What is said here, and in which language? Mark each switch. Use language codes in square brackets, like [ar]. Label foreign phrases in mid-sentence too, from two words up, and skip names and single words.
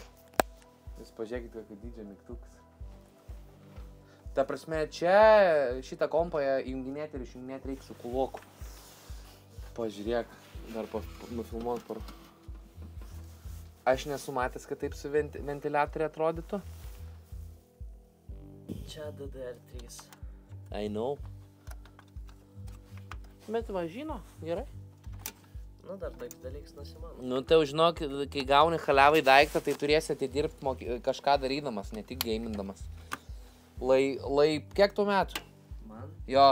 [lt] Jūs pažiūrėkit, kokį dydžio mygtukas. Ta prasme, čia šitą kompą junginėti ir išjunginėti reikia su kuloku. Pažiūrėk, dar nufilmuot par... Aš nesu matęs, kad taip su ventiliatoriai atrodytų. Čia DDR3. [en] I know. [lt] Bet va, žino, gerai. Nu, dar toks dalyks nusimano. Nu, tai žinok, kai gauni haliavai daiktą, tai turėsi atidirbti kažką darydamas, ne tik gamindamas. Kiek tų metų? Man? Jo.